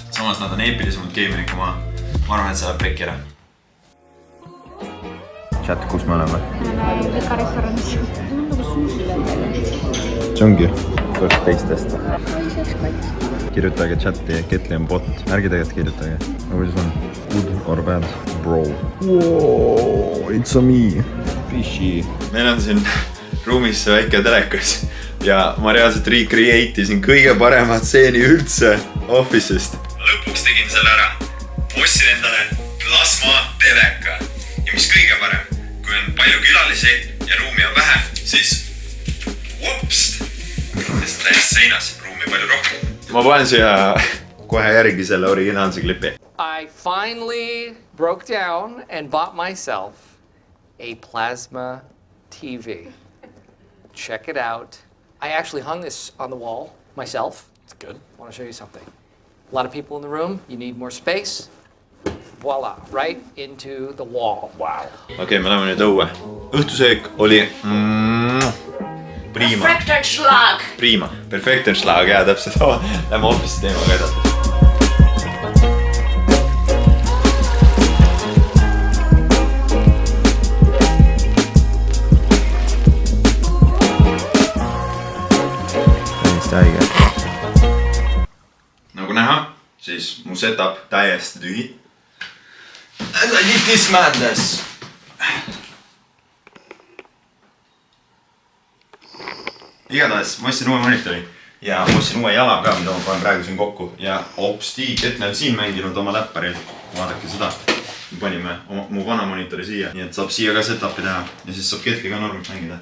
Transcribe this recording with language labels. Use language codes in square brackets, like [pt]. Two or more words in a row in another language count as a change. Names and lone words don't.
[et] Samas nad on eepilisemad gamerid kui ma. Ma arvan, et see läheb pekki ära. Chat, kus me oleme? Eka restoranis. Mul on nagu sushi veel. See ongi kord teistest. Kirjutage chati, Ketli on bot. Ärgi tegelikult kirjutage. Aga kuidas on? [en] Good or bad? Bro. Wow, it's a me. Fishy. [et] Meil on siin ruumis see väike telekas. Ja ma reaalselt recreate isin kõige paremat stseeni üldse Office'ist. Lõpuks tegin selle ära. Ostsin endale plasma teleka. Ja mis kõige parem, kui on palju külalisi ja ruumi on vähe, siis whoopst! Sest täis seinas, ruumi palju rohkem. Ma panen siia kohe järgi selle originaalse klipi. [en] I finally broke down and bought myself a plasma TV. Check it out. I actually hung this on the wall myself. It's good. I want to show you something. A lot of people in the room. You need more space. Voila, right into the wall. Wow. [et] Okei, me läheme nüüd õue. Õhtusöök oli prima. Perfektenschlag. Prima. Perfektenschlag, jaa, täpselt. Lähme Office'i teemaga edasi. Nagu näha, siis mu setup täiesti tühi. [en] And I need this madness. [et] Igatahes, ma ostsin uue monitori ja ma ostsin uue jala ka, mida ma panen praegu siin kokku. Ja hopsti, Ketli on siin mänginud oma läpparil. Vaadake seda. Me panime mu vana monitori siia, nii et saab siia ka setupi teha ja siis saab Ketli ka normalt mängida.